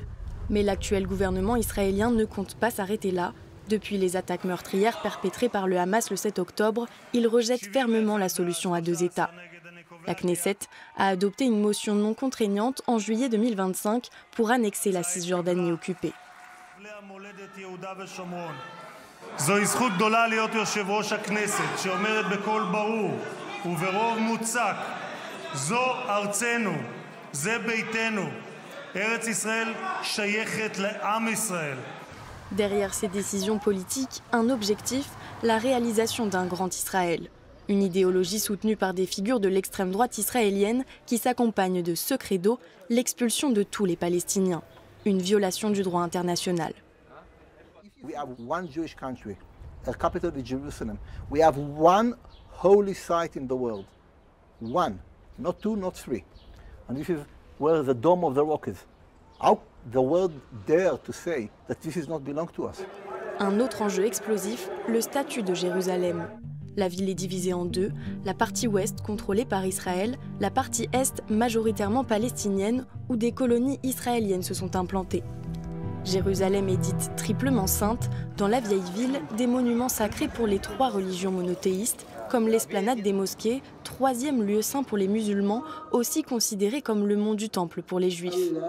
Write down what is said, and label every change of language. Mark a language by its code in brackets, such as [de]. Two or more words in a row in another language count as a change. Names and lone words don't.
[fr] Mais l'actuel gouvernement israélien ne compte pas s'arrêter là. Depuis les attaques meurtrières perpétrées par le Hamas le 7 octobre, il rejette fermement la solution à deux États. La Knesset a adopté une motion non contraignante en juillet 2025 pour annexer la Cisjordanie occupée. [he] זוהי זכות גדולה להיות יושב ראש הכנסת שאומרת בקול ברור וברוב מוצק זו ארצנו, זה ביתנו, ארץ ישראל שייכת לעם ישראל. [fr] Derrière ces décisions politiques, un objectif, la réalisation d'un grand Israël. Une idéologie soutenue par des figures de l'extrême droite israélienne qui s'accompagne de ce credo, l'expulsion de tous les Palestiniens. Une violation du droit international. [en] We have one Jewish country, a capital is Jerusalem. We have one holy site in the world. One, not two, not three. And this is where the Dome of the Rock is. How the world dare to say that this does not belong to us? [fr] Un autre enjeu explosif, le statut de Jérusalem. La ville est divisée en deux, la partie ouest contrôlée par Israël, la partie est majoritairement palestinienne où des colonies israéliennes se sont implantées. Jérusalem est dite triplement sainte. Dans la vieille ville, des monuments sacrés pour les trois religions monothéistes, comme l'esplanade des mosquées, troisième lieu saint pour les musulmans, aussi considéré comme le mont du temple pour les juifs.